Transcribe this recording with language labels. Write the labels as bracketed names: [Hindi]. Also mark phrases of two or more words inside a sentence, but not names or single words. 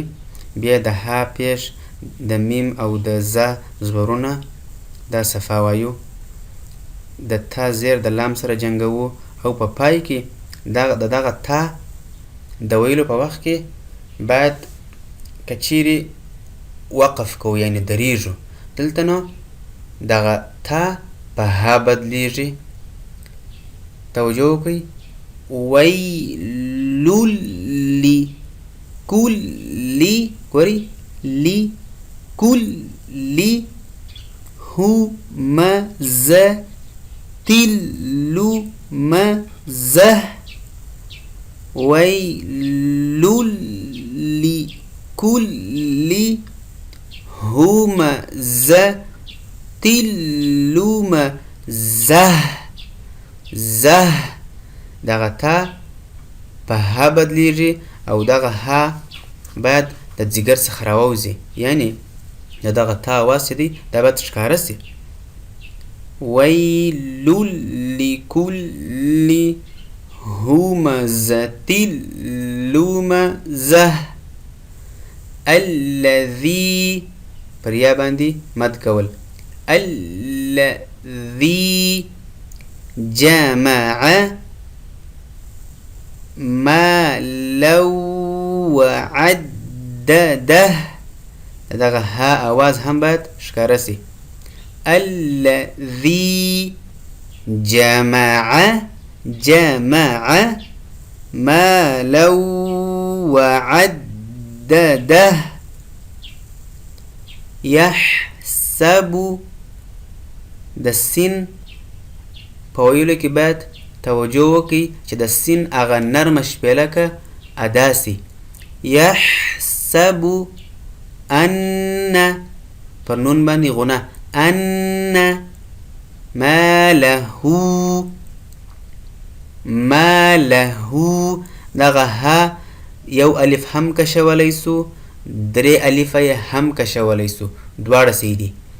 [Pashto] بیا د ها پیش د میم او د ز زبرونه دا صفا وایو، د تا زیر د لام سره جنګوو او په پای کې دغه تا د ویلو په وخت کې باید که چیرې وقف کوو یعنی دریږو، دلته نو دغه تا په ها بدلیږي. توجه وکړئ. [Arabic] ویل لکل ګورئ لکل همزة لمزة. ويل لكل همزة لمزة. [Pashto] زه دغه تا په ها بدلیږي او دغه ها باید د ځیګر څخه راووځي، یعنی دغه تا اواز چې دی دا باید ښکاره سي. [Arabic] ويل لكل همزة لمزة. [Pashto] الذي پر یا باندې مد کول. [Arabic] الذي جمع مالا وعدده. [Pashto] دغه ها اواز هم باید ښکاره سي. [Arabic] الذي جمع مالا وعدده. [Pashto] يحسب د سین په ویلو کې باید توجه وکړئ چې د سین هغه نرمه شپېلکه ادا سي. [Arabic] يحسب ان [Pashto] پر نون باندې غنه ان ماله دغه ها یو الف هم کشولی سو، درې الفه یې هم کشولی سو، دواړه صحیح دي.